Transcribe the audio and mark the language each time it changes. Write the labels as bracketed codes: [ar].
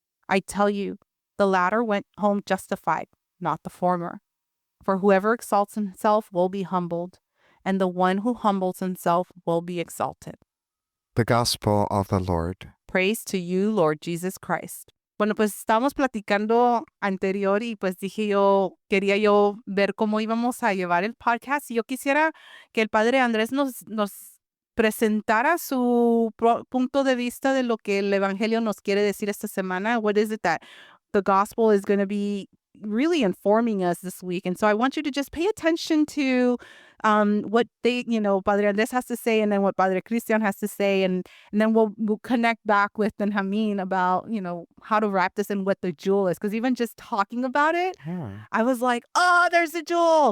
[en] I tell you, the latter went home justified, not the former. For whoever exalts himself will be humbled, and the one who humbles himself will be exalted. The Gospel of the Lord. Praise to you, Lord Jesus Christ. [es] Bueno, pues estábamos platicando anterior y pues quería yo ver cómo íbamos a llevar el podcast y yo quisiera que el Padre Andrés nos presentara su punto de vista de lo que el Evangelio nos quiere decir esta semana. [en] What is it that the gospel is going to be really informing us this week? And so I want you to just pay attention to what Padre Andrés has to say and then what Padre Cristian has to say. And then we'll connect back with Benjamin about, how to wrap this and what the jewel is. Because even just talking about it, I was like, oh, there's a jewel.